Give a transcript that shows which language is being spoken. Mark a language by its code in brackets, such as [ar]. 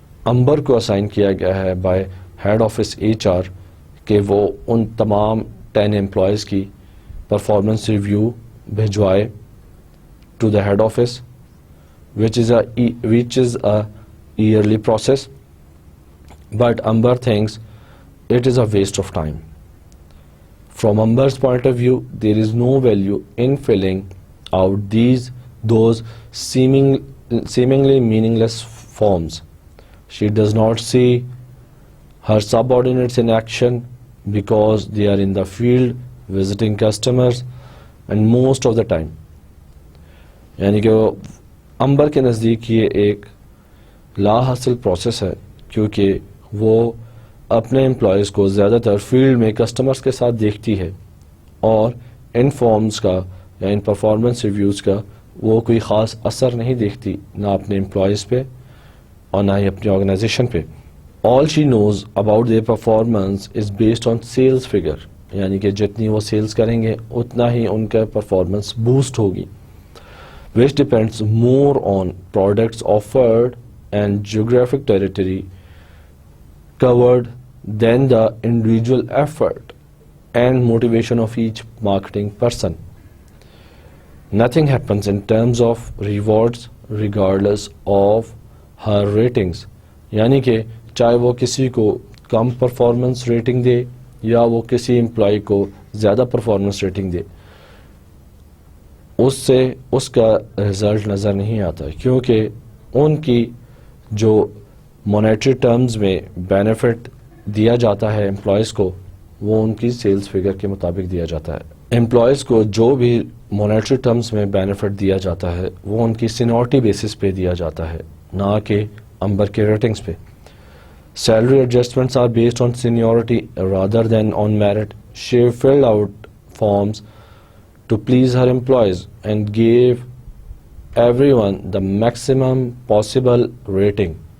[ur] امبر کو اسائن کیا گیا ہے by head office H R کہ وہ ان تمام 10 امپلائیز کی performance review بھجوائے [en] To the head office which is a yearly process, but Amber thinks it is a waste of time. From Amber's point of view, there is no value in filling out those seemingly meaningless forms. She does not see her subordinates in action because they are in the field visiting customers and most of the time. [ur] یعنی کہ امبر کے نزدیک یہ ایک لا حاصل process ہے کیونکہ وہ اپنے امپلائیز کو زیادہ تر فیلڈ میں کسٹمرز کے ساتھ دیکھتی ہے اور ان فارمز کا یا ان پرفارمنس ریویوز کا وہ کوئی خاص اثر نہیں دیکھتی، نہ اپنے امپلائیز پہ اور نہ ہی اپنی آرگنائزیشن پہ. [en] all she knows about their performance is based on sales figure, [ur] یعنی کہ جتنی وہ سیلز کریں گے اتنا ہی ان کا پرفارمنس بوسٹ ہوگی. [en] which depends more on products offered and geographic territory covered than the individual effort and motivation of each marketing person. Nothing happens in terms of rewards regardless of her ratings. [ur] یعنی کہ چاہے وہ کسی کو کم performance rating دے یا وہ کسی employee کو زیادہ پرفارمنس ریٹنگ دے، اس سے اس کا رزلٹ نظر نہیں آتا کیونکہ ان کی جو مونیٹری ٹرمز میں بینیفٹ دیا جاتا ہے امپلائیز کو وہ ان کی سیلز فگر کے مطابق دیا جاتا ہے. امپلائیز کو جو بھی مونیٹری ٹرمز میں بینیفٹ دیا جاتا ہے وہ ان کی سینیورٹی بیسس پہ دیا جاتا ہے، نہ کہ امبر کے ریٹنگز پہ. [en] Salary adjustments are based on seniority rather than on merit. She filled out forms to please her employees and gave everyone the maximum possible rating.